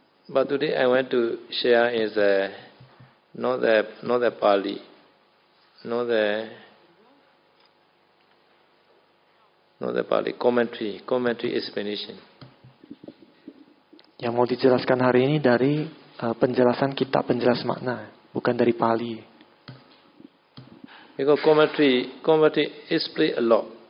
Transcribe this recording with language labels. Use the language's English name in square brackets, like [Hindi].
[English] But today I want to share is not the Pali, not the Pali commentary explanation. [Indonesian] Yang mau dijelaskan hari ini dari penjelasan kitab penjelas makna, bukan dari Pali. [English] Because commentary explain a lot.